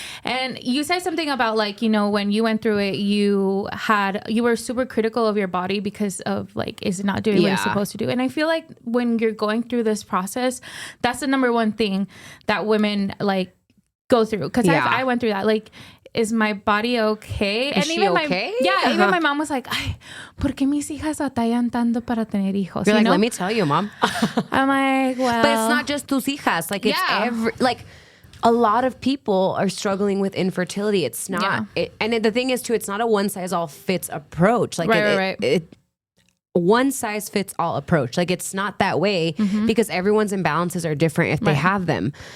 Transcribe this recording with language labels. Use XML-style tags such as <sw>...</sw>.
<en>And you said something about like, you know, when you went through it, you were super critical of your body because of like, is it not doing what it's supposed to do? And I feel like when you're going through this process, that's the number one thing that women like go through. Because I went through that. Like, is my body okay? Is she okay? Even my mom was like,</en> <es>ay, ¿por qué mis hijas batallan tanto para tener hijos?</es> <en>You're You like, know? let me tell you, mom. I'm like, well. But it's not just</en> <es>tus hijas.</es> <en>Like, it's like a lot of people are struggling with infertility. It's not. And the thing is, too, it's not a one size all fits approach. Like, one size fits all approach. Like, it's not that way because everyone's imbalances are different if they have them.</en>